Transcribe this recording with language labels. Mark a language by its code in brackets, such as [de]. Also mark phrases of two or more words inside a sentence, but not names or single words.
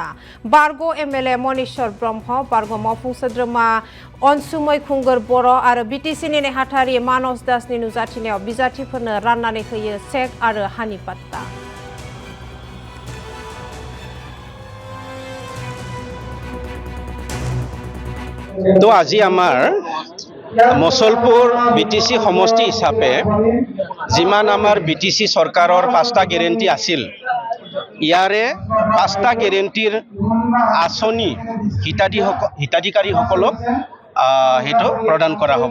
[brx] बारग' एमएलए मनीश्वर ब्रह्म, बारग' मावफुं सोद्रोमा अनसुमै खुंगुर बर' आरो बीटीसीनि नेहाथारि मानस दासनि नुजाथिनायाव बिजाथिफोरनो राननानै होयो चेक आरो हानि पाट्टा। [as] तो আজি আমাৰ মুছলপুৰ বিটিসি সমষ্টি হিচাপে যিমান আমাৰ বিটিসি চৰকাৰৰ 5টা গেৰেণ্টি আছিল, ইয়াৰে 5টা গেৰেণ্টিৰ আঁচনি হিতাধিকাৰীসকলক হেতু প্ৰদান কৰা হ'ব।